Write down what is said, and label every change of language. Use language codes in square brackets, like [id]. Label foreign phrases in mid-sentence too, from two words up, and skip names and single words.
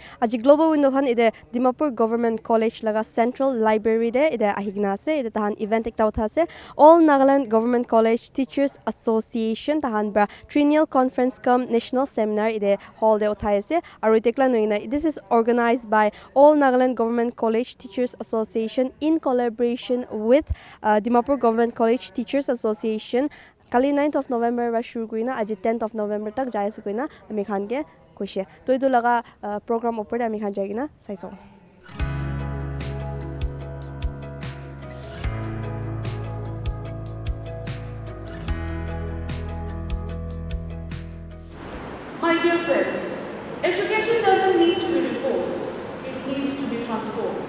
[nag] Aji [en] global window [nag] khan ide Dimapur Government College laga Central Library de ide ahigna ase ide tahan event ekta utha ase All Nagaland Government College Teachers Association tahan bra Triennial Conference cum National Seminar ide hall de uthai ase aru itekla noina [en] this is organized by All Nagaland Government College Teachers Association [nag] in collaboration with Dimapur Government College Teachers Association kali 9th of November ba shuru kurina aji 10th of November tak jai ase koina ami khan ke kuishe to edu laga program opor ami khan jaigina saiso [en] My dear friends, education doesn't need to be reformed, it needs to be transformed.